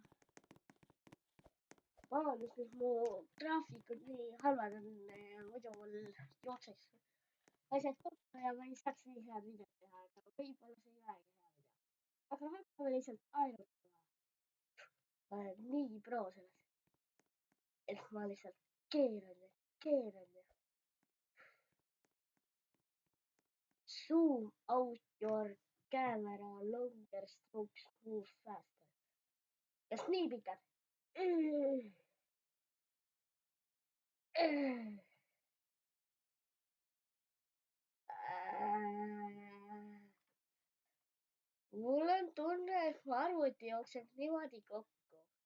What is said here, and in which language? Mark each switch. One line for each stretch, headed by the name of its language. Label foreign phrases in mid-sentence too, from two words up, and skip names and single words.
Estonian: Vabandust, mis mu graafikud nii halvad on, muidu mul jookseks asjad kokku ja ma ei saaks nii head videot teha, aga võib-olla see ei olegi hea video. Aga hakkame lihtsalt ajutama. Ma olen nii pro selles, et ma lihtsalt keeran ja keeran ja.
English: Zoom out your camera longer strokes move faster.
Estonian: Kas nii pikad? Mul on tunne, et mu arvuti jookseb niimoodi kokku.